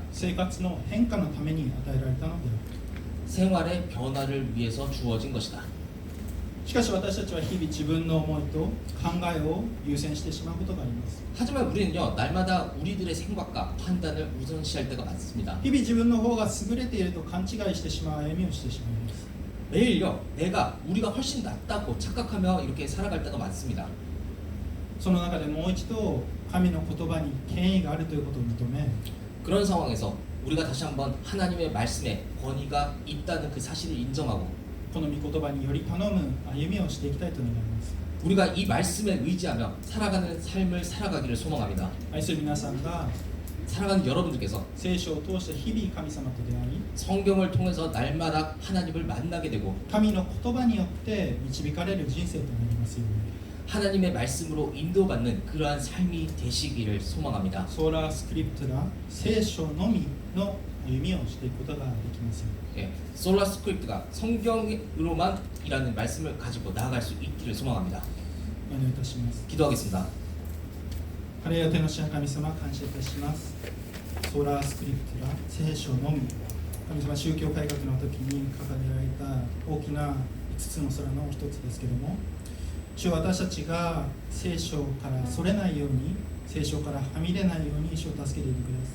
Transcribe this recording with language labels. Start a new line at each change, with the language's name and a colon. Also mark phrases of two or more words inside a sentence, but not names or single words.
Japanese: 生活の変化のために与えられたのである。
Korean: 생활의 변화를 위해서 주어진 것이다.
Japanese: しかし私たちは日々自分の思いと考えを優先してしまうことがあります。
Korean: 하지만 우리는요, 날마다 우리들의 생각과 판단을 우선시할 때가 많습니다.
Japanese: 日々自分の方が優れていると勘違いしてしまう歩みをしてしまいます。
Korean: 매일요, 우리가 훨씬 낫다고 착각하며 이렇게 살아갈 때가 많습니다.
Japanese: その中でもう一度神の言葉に権威があるということを認め、
Korean: 그런 상황에서 우리가 다시 한번 하나님의 말씀에 권위가 있다는 그 사실을 인정하고
Japanese: この御言葉により頼む歩みをしていきたいと願います。
Korean: 우리가 이 말씀에 의지하며 살아가는 삶을 살아가기를 소망합니다.
Japanese: 愛する皆さんが
Korean: 살아가는 여러분들께서
Japanese: 聖書を通して日々神様と出会い、
Korean: 성경을 통해서 날마다 하나님을 만나게 되고
Japanese: 神の言葉によって導かれる人生となりますように。
Korean: 하나님의 말씀으로 인도받는 그러한 삶이 되시기를 소망합니다.
Japanese: ソーラースクリプトラ、聖書のみの歩みをしていくことができますように。
Korean: 예, 솔라 스크립트가 성경으로만 이라는 말씀을 가지고 나아갈 수 있기를 소망합니다.
Japanese: お願いいたします。
Korean: 기도하겠습니다.
Japanese: ハレルヤ天の父な神様、感謝いたします。ソーラースクリプトラ、聖書のみ。神様、宗教改革の時に掲げられた大きな5つの空の一つですけども、主は私たちが聖書からそれないように、聖書からはみ出ないように主を助けていてください。